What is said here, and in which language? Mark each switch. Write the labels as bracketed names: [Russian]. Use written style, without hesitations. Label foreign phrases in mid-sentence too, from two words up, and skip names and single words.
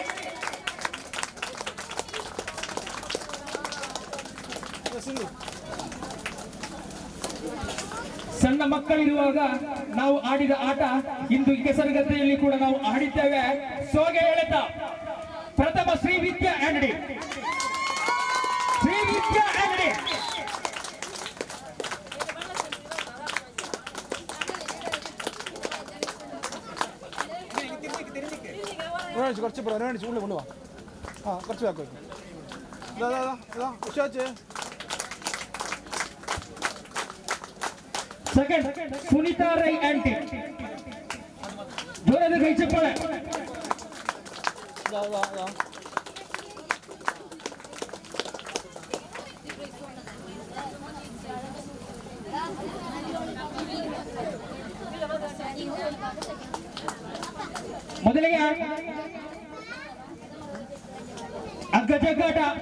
[Kannada] ಸಣ್ಣ ಮಕ್ಕಳಿರುವಾಗ ನಾವು ಆಡಿದ ಆಟ ಇಂದು ಕೆಸರುಗದ್ದೆಯಲ್ಲಿ ಕೂಡ ನಾವು ಆಡಿದ್ದೇವೆ. ಸೋಗೆ ಎಳೆತ ಪ್ರಥಮ ಶ್ರೀವಿದ್ಯಾ ಆಂಡ್ ಡಿ. [Malayalam] കുറച്ച് ഉള്ളിൽ കൊണ്ടുപോവാ. ആ കുറച്ച് ബാക്ക് വെക്കും. ഉഷാച്ച് [Kannada] ಸೆಕೆಂಡ್ ಸುನೀತಾ ರೈ ಆಂಟಿ. ಜೋರಾದ ಕೈ ಚಪ್ಪಾಳೆ. ಮೊದಲಿಗೆ ಅಗ್ಗಜಗ್ಗಾಟ.